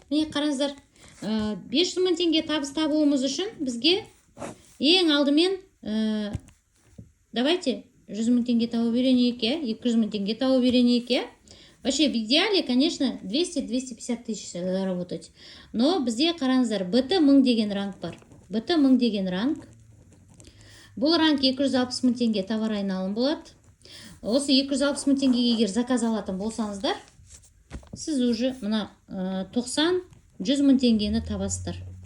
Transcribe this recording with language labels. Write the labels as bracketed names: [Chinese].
[Kazakh] Міне қараңыздар, 500 мың теңге табыс табуымыз үшін бізге ең алдымен давайте 100 мың теңге тауып үйренейік, 200 мың теңге тауып үйренейік. [Russian] Вообще в идеале, конечно, 200-250 тысяч заработать. [Kazakh] Но бізде қараңыздар, БТ 1000 деген ранг бар. БТ 1000 деген ранг. Бұл ранг 260 мың теңге товар айналым болады. Осы 260 мың теңге егер заказ алатын болсаңыздар, сіз уже мына 90-100 мың теңгені табасыздар.